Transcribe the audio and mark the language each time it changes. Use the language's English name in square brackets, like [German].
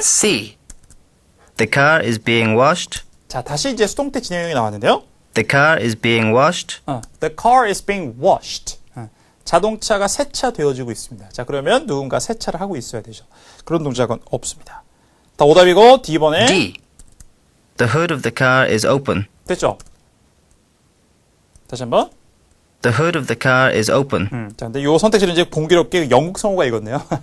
[English] C. The car is being washed. [Korean] 자, 다시 이제 수동태 진행형이 나왔는데요. [English] The car is being washed. The car is being washed. [Korean] 자동차가 세차되어지고 있습니다. 자, 그러면 누군가 세차를 하고 있어야 되죠. 그런 동작은 없습니다. 다 오답이고 D번에 [English] D. The hood of the car is open. [Korean] 됐죠? 다시 한번. [English] The hood of the car is open. [Korean] 자, 근데 요 선택지는 이제 공교롭게 영국 성우가 읽었네요.